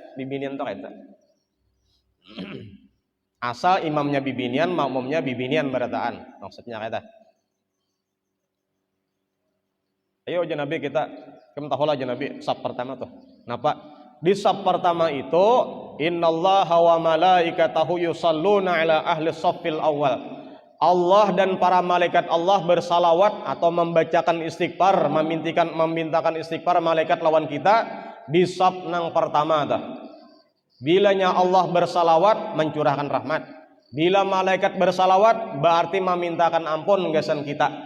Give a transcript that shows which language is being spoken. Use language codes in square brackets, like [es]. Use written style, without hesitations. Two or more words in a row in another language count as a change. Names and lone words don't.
[bjn] Bibinian itu kada. Asal imamnya bibinian, makmumnya bibinian berataan. Maksudnya kata. Ayo aja Nabi kita tahu lah aja Nabi saf pertama tuh. Napa? Di saf pertama itu [ar] إن الله وملائكته يصلون على أهل الصف الأول. [bjn] Allah dan para malaikat Allah bersalawat atau membacakan istighfar, memintakan istighfar malaikat lawan kita di saf nang pertama tuh. Bilanya Allah bersalawat mencurahkan rahmat. Bila malaikat bersalawat berarti memintakan ampun gasan kita.